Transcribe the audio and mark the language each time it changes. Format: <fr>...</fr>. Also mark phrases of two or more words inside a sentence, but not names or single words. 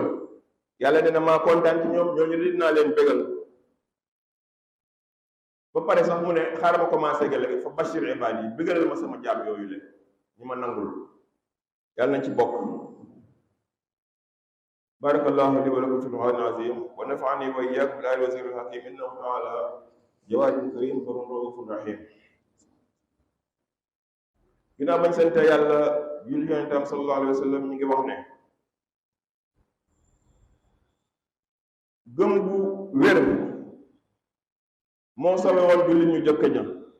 <wo>yàlla dina maa kontaan ci ñoom, ñooñu dinaa leen bégal. ba pare sax mu ne xaaral ma commencé gale</wo> <ar>فبشر عباد</ar> <wo>yi, bégalal ma sama jaam yooyu leen ñi ma nangul. yàlla nañ ci bokk.</wo> <ar>بارك الله لي ولكم في القرآن العظيم ونفعني وإياكم بالآيات والذكر الحكيم إنه تعالى جواد كريم بر رؤوف رحيم.</ar> <wo>ginnaaw bañ sante yàlla julli yonentam</wo> <ar>صلى الله عليه وسلم,</ar> <wo>ñu ngi wax ne gëm bu wér moo sowe woon jullit ñu jëkk ña.</wo>